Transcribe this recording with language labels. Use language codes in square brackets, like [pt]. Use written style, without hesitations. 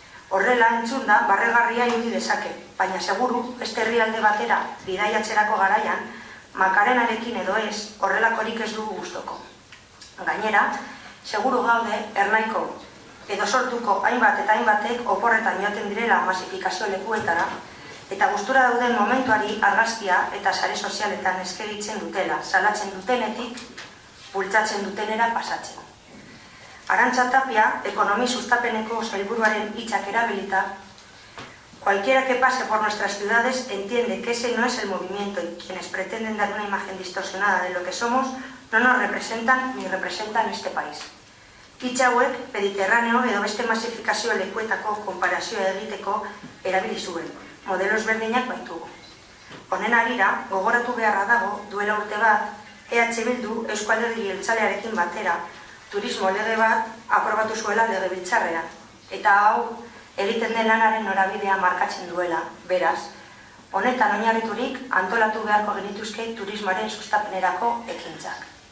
[eu] Horrela entzun da barregarria irudi dezake, baina seguru beste herrialde batera bidaiatzerako garaian Makarenarekin edo ez horrelakorik ez dugu gustoko. Gainera, seguru gaude Ernaiko edo sortuko hainbat eta hainbatek oporretan joaten direla masifikazio lekuetara, eta gustura dauden momentuari argazkia eta sare sozialetan eskegitzen dutela, salatzen dutenetik, bultzatzen dutenera pasatzen. [es] Arantxa Tapia, [eu] ekonomi sustapeneko sailburuaren hitzak erabilita, [es] cualquiera que pase por nuestras ciudades entiende que ese no es el movimiento y quienes pretenden dar una imagen distorsionada de lo que somos no nos representan ni representan este país. [eu] Hitz hauek Mediterraneo edo beste masifikazio lekuetako konparazioa egiteko erabili zuen, modelo ezberdinak baitugu. Honen harira, gogoratu beharra dago, duela urte bat, EH Bildu Eusko Alderdi Jeltzalearekin batera turismo lege bat aprobatu zuela legebiltzarrean, eta hau egiten den lanaren norabidea markatzen duela, beraz, honetan oinarriturik antolatu beharko genituzke turismoaren sustapenerako ekintzak.